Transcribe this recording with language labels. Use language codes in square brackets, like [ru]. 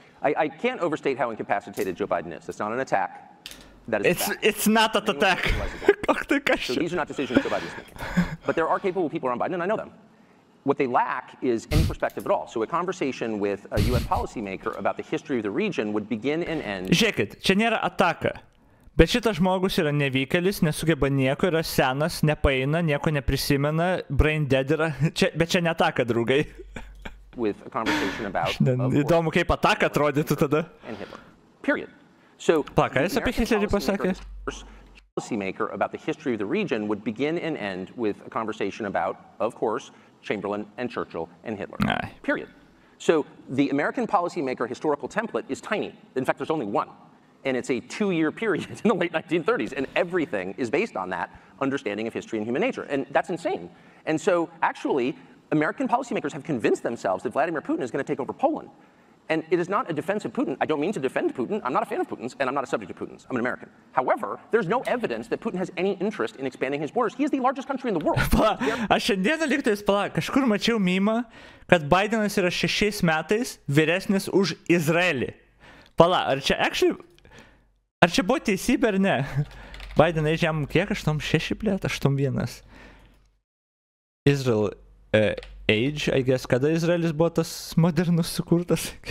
[en] I can't overstate how incapacitated Joe Biden is. It's not an attack. That is it's not an attack. So these are not decisions Joe Biden's making. But there are capable people around Biden, and I know them. What they lack is any perspective at all. So a conversation with a US policymaker about the history of the region would begin and end. [lt] Žiūrėkit, čia nėra ataka. Bet šitas žmogus yra nevykėlis, nesugeba nieko, yra senas, nepaeina, nieko neprisimena, [en] brain dead [lt] yra. Bet čia ne ataka, draugai. [en] With a conversation about... [lt] Įdomu, kaip ataka atrodytų tada. [en] And Hitler. Period. So... [lt] Ką jis apie Hitlerį pasakė? [en] Policymaker about the history of the region would begin and end with a conversation about, of course, Chamberlain and Churchill and Hitler. Aye. Period. So the American policymaker historical template is tiny. In fact, there's only one. And it's a 2-year period in the late 1930s. And everything is based on that understanding of history and human nature. And that's insane. And so actually, American policymakers have convinced themselves that Vladimir Putin is going to take over Poland. And it is not a defense of Putin. I don't mean to defend Putin. I'm not a fan of Putin's, and I'm not a subject of Putin's. I'm an American. However, there's no evidence that Putin has any interest in expanding his borders. He is the largest country in the world. [lt] Aš šiandieną lygtais kažkur mačiau mymą, kad Bidenas yra 6 metais vyresnis už Izraelį. Ar čia buvo teisybė ar ne? Bidenai žem kiek? 86 plėt? 81. [en] Israel age, I guess, [lt] kada Izraelis buvo tas modernus sukurtas?